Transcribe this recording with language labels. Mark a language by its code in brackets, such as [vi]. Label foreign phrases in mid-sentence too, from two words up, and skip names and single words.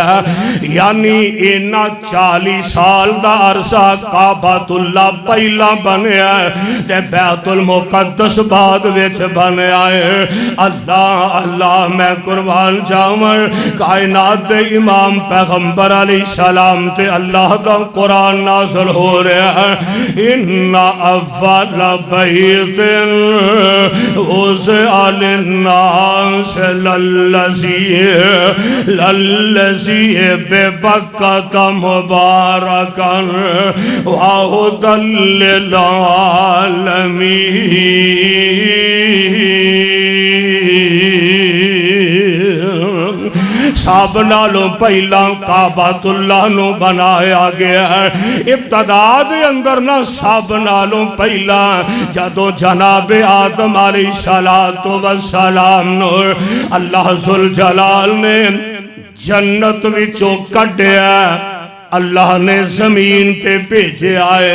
[pa] یعنی اینا 40 سال دا عرصہ کعبۃ اللہ پہلا بݨیا تے بیت المقدس بعد وچ بݨیا ہے. اللہ اللہ میں قربان جاواں کائنات دے امام پیغمبر علیہ السلام تے اللہ دا قرآن نازل ہو رہا ہے. [ar] إن أول بيت وضع للناس للذي ببكة مباركا وهدى للعالمين. [pa] سب نالوں پہلا کعبۃ اللہ نوں بنایا گیا ہے. ابتدا دے اندر نا سب نالوں پہلا جدوں جناب آدم علیہ الصلوٰۃ والسلام نوں اللہ ذوالجلال نے جنت وچوں کڈھیا، اللہ نے زمین تے بھیجا ہے.